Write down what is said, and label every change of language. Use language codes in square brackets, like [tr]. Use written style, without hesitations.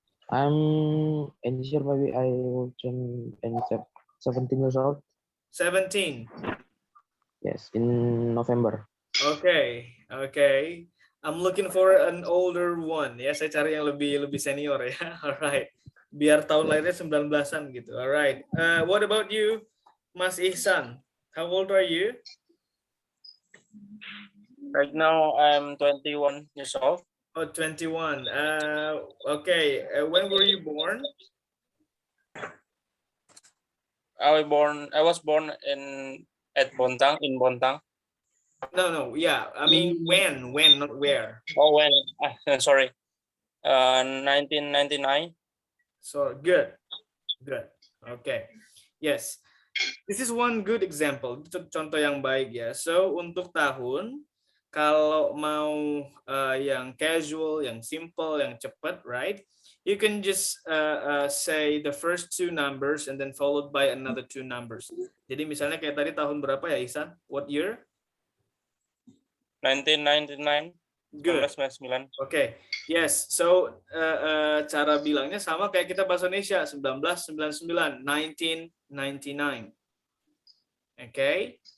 [en] I'm sure maybe I will turn 17 years old. 17. Yes, in November. Okay, okay. I'm looking for an older one. [id] Ya, saya cari yang lebih senior ya. [en] Alright. [id] Biar tahun lahirnya 19-an gitu. [en] Alright. What about you, Mas Ihsan? How old are you? Right now, I'm 21 years old. Oh, 21. Okay. When were you born? I was born at Bontang, in Bontang. No. Yeah. I mean, when, not where. Oh, when? Sorry. 1999. So good. Okay. Yes. This is one good example. [id] Itu contoh yang baik ya. So untuk tahun, kalau mau yang casual, yang simple, yang cepat, [en] right? You can just say the first 2 numbers and then followed by another 2 numbers. [id] Jadi misalnya kayak tadi tahun berapa ya, Ihsan? [en] What year? 1999. Good. 1999. [id] Okay. Yes. So cara bilangnya sama kayak kita bahasa Indonesia, 1999, 1999. Okay.